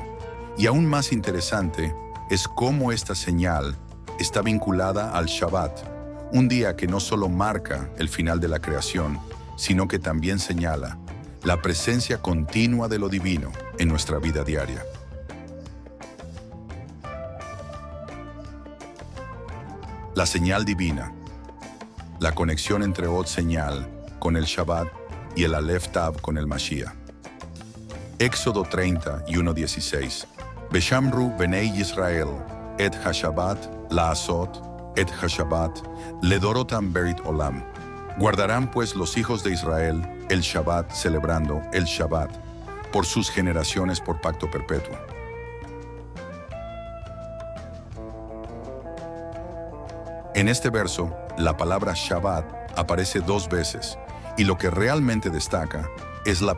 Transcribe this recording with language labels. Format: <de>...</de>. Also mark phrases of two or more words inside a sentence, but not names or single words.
<es>Y aún más interesante es cómo esta señal está vinculada al Shabbat, un día que no solo marca el final de la creación, sino que también señala la presencia continua de lo divino en nuestra vida diaria. La señal divina. La conexión entre Od señal con el Shabbat y el Aleph Tav con el Mashiach. Éxodo 30 y 1:16.</es> <he>ושמרו בני ישראל את השבת לעשות את השבת לדרתם ברית עולם.</he> <es>Guardarán pues los hijos de Israel el Shabbat, celebrando el Shabbat, por sus generaciones por pacto perpetuo. En este verso, la palabra Shabbat aparece 2 veces, y lo que realmente destaca es la</es>